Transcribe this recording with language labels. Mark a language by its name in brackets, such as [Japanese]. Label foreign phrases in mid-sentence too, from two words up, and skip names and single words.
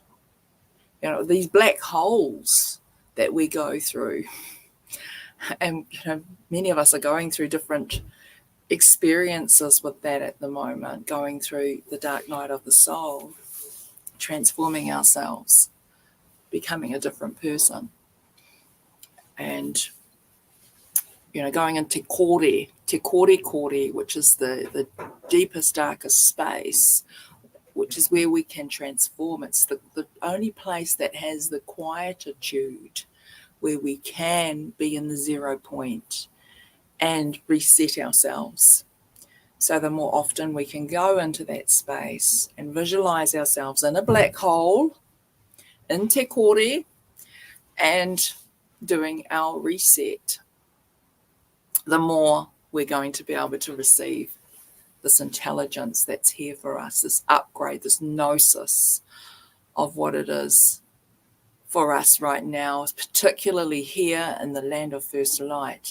[English] These black holes that we go through, and many of us are going through different experiences with that at the moment, going through the dark night of the soul, transforming ourselves, becoming a different person, and going into [Māori] te kore, [English] which is the deepest, darkest space, which is where we can transform. It's the only place that has the quietude, where we can be in the 0 point and reset ourselves. So the more often we can go into that space and visualize ourselves in a black hole, in [Māori] te kore, [English] and doing our reset, the more we're going to be able to receive this intelligence that's here for us, this upgrade, this gnosis of what it is for us right now, particularly here in the land of first light.